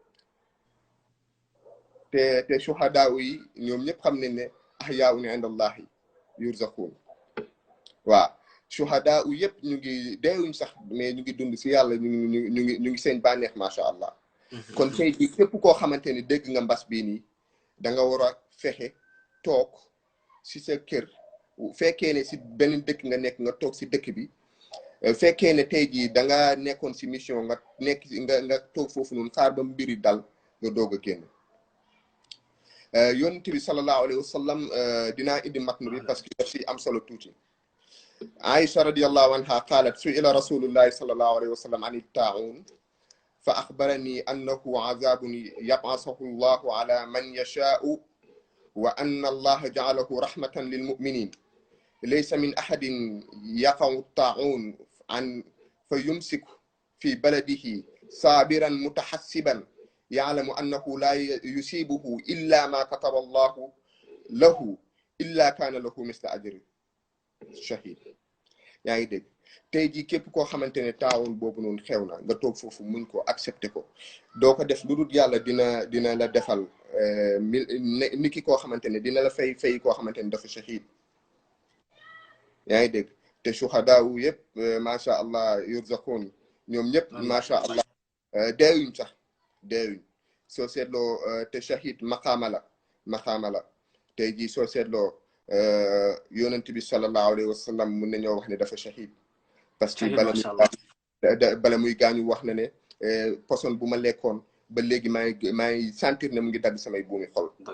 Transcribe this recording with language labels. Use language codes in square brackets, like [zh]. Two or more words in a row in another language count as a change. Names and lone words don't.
[wo] te shuhadaa yi ñoom ñëpp xam nañ ne [ar] أحياء عند الله يرزقون [wo] waaw shuhadaa yëpp ñu ngi deewuñ sax mais ñu ngi dund si yàlla ñu ngi seen bànneex [ar] ما شاء الله [wo] kon tey jii képp koo xamante ne dégg nga mbas bii nii da nga war a fexe toog si sa kër fekkee ne si beneen dëkk nga nekk nga toog si dëkk bi fekkee ne tey jii da nga nekkoon si mission nga nekk nga toog foofu noonu xaar ba mbiri dal nga doog a génn yonent bi [ar] صلى الله عليه وسلم [wo] dinaa indi matnu bi [fr] parce que [wo] daf si am solo tuuti Aïcha [ar] رضي الله عنها قالت سئل رسول الله صلى الله عليه وسلم عن الطاعون فأخبرني أنه عذاب يبعثه الله على من يشاء وأن الله جعله رحمة للمؤمنين ليس من أحد يقع الطاعون أن فيمسك في بلده صابرا محتسبا يعلم أنه لا يصيبه إلا ما كتب الله له إلا كان له مثل أجر شهيد [wo] yaa ngi dégg tey jii képp koo xamante ne taawun boobu noonu xew na nga toog foofu muñ ko accepté ko doo ko def lu dul yàlla dina la defal niki koo xamante ne dina la fay koo xamante ne dafa shahid yaa ngi dégg te shuhadaawu yëpp [ar] ما شاء الله [wo] yurzaquun ñoom ñëpp [ar] ما شاء الله [wo] deewuñ sax deewuñ soo seetloo te shahid maqaama la tey jii soo seetloo yonent bi [ar] صلى الله عليه وسلم [wo] mun nañoo wax ne dafa shahid [fr] parce que [wo] bala muy gaañu wax na ne poson bu ma lekkoon ba léegi maa ngi sentir ne mu ngi dagg samay buumi xol